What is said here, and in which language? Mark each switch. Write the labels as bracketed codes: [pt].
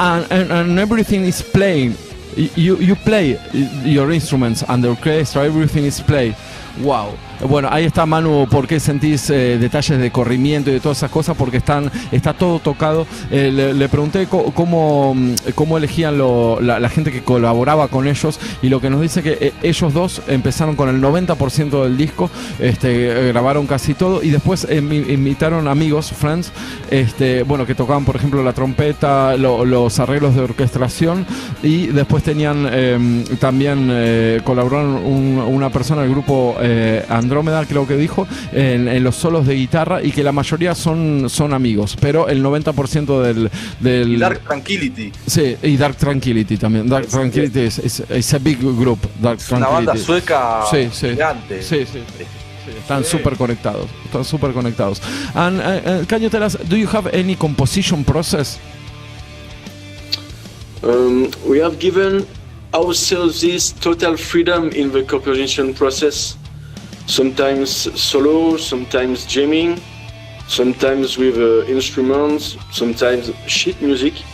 [en] And everything is playing. You play your instruments and the orchestra, everything is played. Wow. [es] Bueno, ahí está, Manu, ¿por qué sentís detalles de corrimiento y de todas esas cosas? Porque está todo tocado. Le pregunté cómo elegían la gente que colaboraba con ellos, y lo que nos dice que ellos dos empezaron con el 90% del disco, grabaron casi todo, y después invitaron amigos, friends, bueno, que tocaban, por ejemplo, la trompeta, los arreglos de orquestación, y después tenían también colaboraron una persona del grupo Andrómeda, creo que dijo, en los solos de guitarra, y que la mayoría son amigos, pero el 90% del... Y Dark Tranquility. Sí, y Dark Tranquility también. [en] Dark Tranquility es a big group. Dark Tranquility. [es] Una banda sueca gigante. Sí. Están súper conectados. [en] And can you tell us, do you have any composition process? We have given ourselves this total freedom in the composition process. Sometimes solo, sometimes jamming, sometimes with instruments, sometimes sheet music.